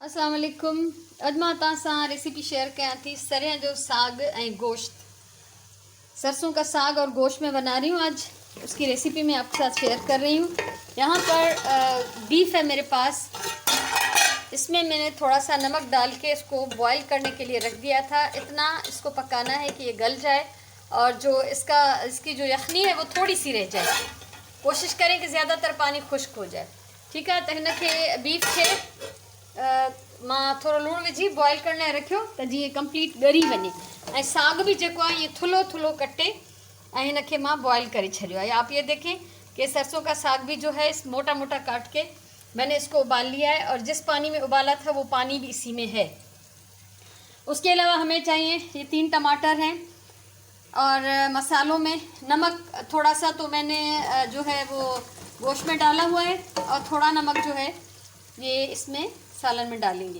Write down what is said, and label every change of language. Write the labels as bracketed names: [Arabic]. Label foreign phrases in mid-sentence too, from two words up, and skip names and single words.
[Arabic] السلام عليكم. [Sindhi] अॼु मां तव्हां सां [English] recipe share [Sindhi] कयां थी सरियां जो साग ऐं गोश्त। [Urdu] سرسوں کا ساگ اور گوشت میں بنا رہی ہوں آج، اس کی ریسیپی میں آپ کے ساتھ شیئر کر رہی ہوں. یہاں پر بیف ہے میرے پاس. اس میں میں نے تھوڑا سا نمک ڈال کے اس کو بوائل کرنے کے لیے رکھ دیا تھا. اتنا اس کو پکانا ہے کہ یہ گل جائے اور جو اس کی جو یخنی ہے وہ تھوڑی سی رہ جائے. کوشش کریں کہ زیادہ تر پانی خشک ہو جائے. ٹھیک ہے, [Sindhi] त हिनखे बीफ खे मां थोड़ो लूण विझी बॉईल करने रखियो त जीअं कंप्लीट ॻरी वञे। ऐं साग भी जेको आहे ये थुलो थुलो कटे ऐं हिनखे मां बॉईल करे छॾियो आहे। [Urdu] آپ یہ دیکھیں کہ سرسوں کا ساگ بھی جو ہے اس موٹا موٹا کاٹ کے میں نے اس کو ابال لیا ہے اور جس پانی میں ابالا تھا وہ پانی بھی اسی میں ہے. اس کے علاوہ ہمیں چاہیے یہ 3 ٹماٹر ہیں اور مسالوں میں نمک تھوڑا سا تو میں نے جو ہے وہ گوشت میں ڈالا ہوا ہے اور تھوڑا نمک جو ہے یہ اس میں سالن میں ڈالیں گے.